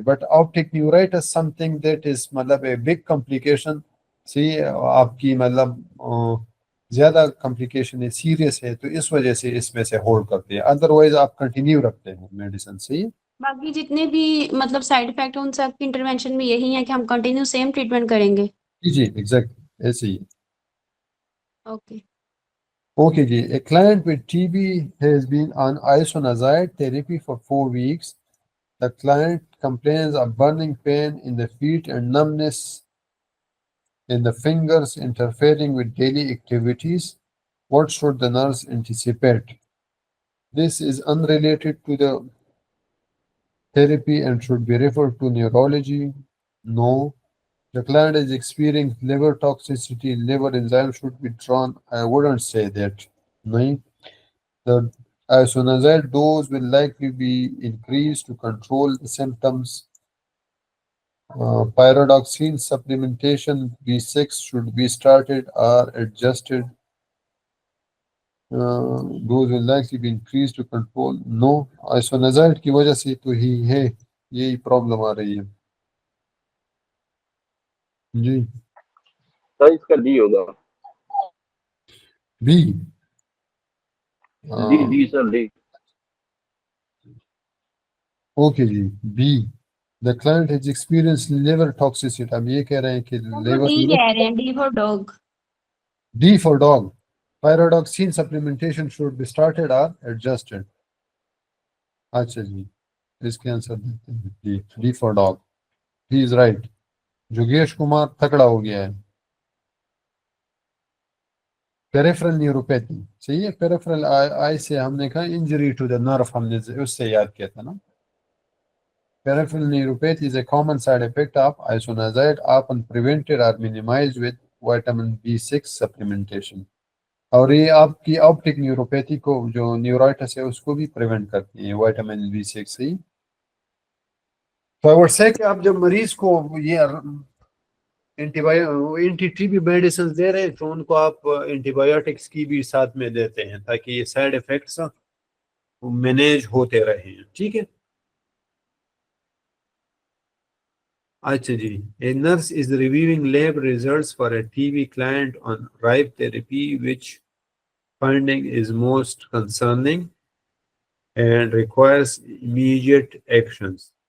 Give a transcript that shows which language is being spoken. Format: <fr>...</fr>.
<ur>But optic نیورائٹس some thing that is مطلب a big complication سی آپ کی مطلب زیادہ کمپلیکیشن ہے سیریس ہے تو اس وجہ سے اس میں سے ہولڈ کرتے ہیں. ادروائز آپ کنٹینیو رکھتے ہیں میڈیسن سے. باقی جتنے بھی مطلب سائیڈ افیکٹ ہیں ان سب کی انٹرونشن میں یہی ہے کہ ہم کنٹینیو سیم ٹریٹمنٹ کریں گے. جی ایگزیکٹلی ایسے ہی. Okay.</ur> <en>Okay, Ji. A client with TB has been on isoniazid therapy for 4 weeks. The client complains of burning pain in the feet and numbness in the fingers interfering with daily activities. What should the nurse anticipate? This is unrelated to the therapy and should be referred to neurology. No. The client is experiencing liver toxicity, liver enzyme should be drawn. I wouldn't say that. No. The isoniazid dose will likely be increased to control the symptoms. Pyridoxine supplementation B6 should be started or adjusted. Dose will likely be increased to control. No.</en> <ur>Isoniazid کی وجہ سے تو ہی ہے یہی problem آ رہی ہے. جی سر اس کا D ہوگا. B D sir D. Okay جی B.</ur> <en>The client has experienced liver toxicity.</en> <ur>اب یہ کہہ رہے ہیں کہ وہ</ur> <en>liver</en> <ur>ڈی کہہ رہے ہیں D four dog.</ur> <en>D for dog. Pyridoxine supplementation should be started or adjusted.</en> <ur>اچھا جی اس کے آنسر دیتے ہیں D for dog.</ur> <en>He is right.</en> <ur>جوگیش Kumar تکڑا ہو گیا ہے. پیریفرل نیوروپیتھی صحیح ہے. پیریفرل آئی سے ہم نے کہا انجری ٹو دا نرف ہم نے اس سے یاد کیا تھا نا.</ur> <en>Peripheral neuropathy is a common side effect of isoniazid, often prevented or minimized with vitamin B6 supplementation.</en> <ur>اور یہ آپ کی آپٹک نیوروپیتھی کو جو نیورائٹس ہے اس کو بھی پریونٹ کرتی ہے وائٹامن B6 سے. تو سے کہ آپ جب مریض کو یہ اینٹی ٹی بی میڈیسن دے رہے ہیں تو ان کو آپ اینٹی بایوٹکس کی بھی ساتھ میں دیتے ہیں تاکہ یہ سائڈ افیکٹس مینیج ہوتے رہیں. ٹھیک ہے. اچھا جی.</ur> <en>A nurse is reviewing lab results for a TB client on RIPE therapy. Which finding is most concerning and requires immediate actions?</en>